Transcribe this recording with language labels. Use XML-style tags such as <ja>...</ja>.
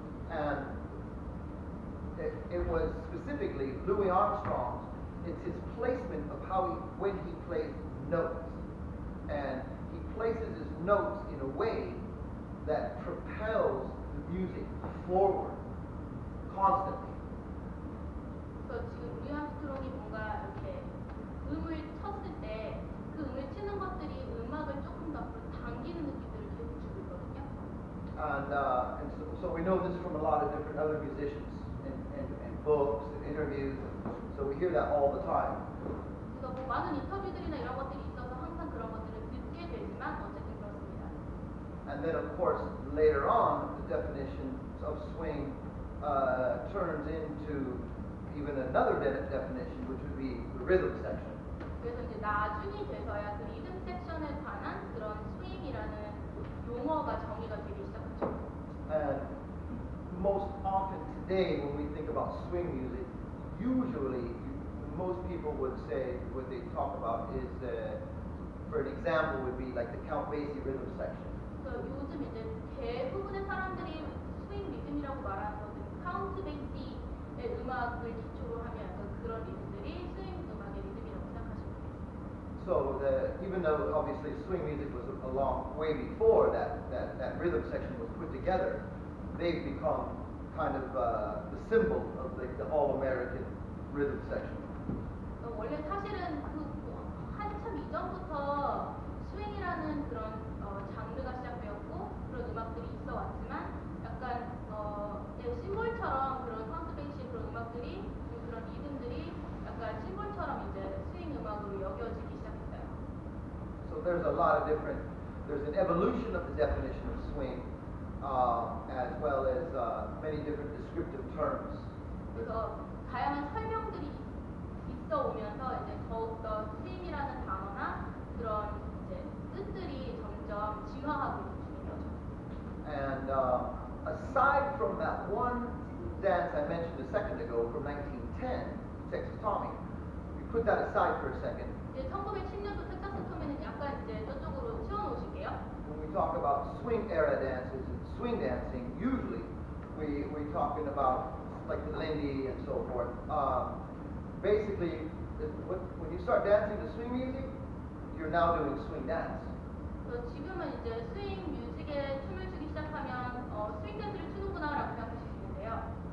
<en>And it was specifically Louis Armstrong's, it's his placement of when he plays notes, and he places his notes in a way that propels the music forward constantly.</en> <ko>그래서 지금 루이 암스트롱이 뭔가 이렇게 음을 쳤을 때 그 음을 치는 것들이 음악을 조금 더 앞으로 당기는 느낌들을 계속 주고 있거든요.</ko> <en>And so we know this from a lot of different other musicians and books and interviews. So we hear that all the time.</en> <ko>그래서 뭐 많은 인터뷰들이나 이런 것들이 있어서 항상 그런 것들을 듣게 되지만 어쨌든 그렇습니다.</ko> <en>And then, of course, later on, the definition of swing turns into even another definition, which would be the rhythm section.</en> <ko>그래서 이제 나중이 돼서야 그 리듬 섹션에 관한 그런 스윙이라는 용어가 정의가 되기 시작하죠.</ko> <en>And most often today, when we think about swing music, usually most people would say what they talk about is, for an example, would be like the Count Basie rhythm section.</en> <ko>그래서 요즘 이제 대부분의 사람들이 스윙 리듬이라고 말하는 것은 카운트 베이시의 음악을 기초로 하면 그런 리듬들이 스윙 음악의 리듬이라고 생각하시면 돼요.</ko> <en>So even though obviously swing music was a long way before that rhythm section was put together, they've become kind of the symbol of the all-American rhythm section.</en> <ko>원래 사실은 그 한참 이전부터 스윙이라는 그런 장르가 시작되었고 그런 음악들이 있어 왔지만 약간 심볼처럼 그런 카운트 베이시 그런 음악들이 그런 리듬들이 약간 심볼처럼 이제 스윙 음악으로 여겨지기 시작했어요.</ko> <en>So there's an evolution of the definition of swing, as well as many different descriptive terms.</en> <ko>그래서 다양한 설명들이 있어 오면서 이제 더욱더 스윙이라는 단어나 그런 이제 뜻들이 점점 진화하고 있는 거죠.</ko> <en>And aside from that one dance I mentioned a second ago from 1910, Texas Tommy, we put that aside for a second.</en> <ko>이제 1910년도 텍사스 토미는 약간 이제 저쪽으로 치워놓으실게요.</ko> <en>When we talk about swing era dances and swing dancing, usually we're talking about like the Lindy and so forth. Basically, when you start dancing to swing music, you're now doing swing dance.</en> <ko>그래서 지금은 이제 스윙 뮤직에 춤을 추기 시작하면 스윙 댄스를 추는구나라고 생각하실 수 있는데요.</ko>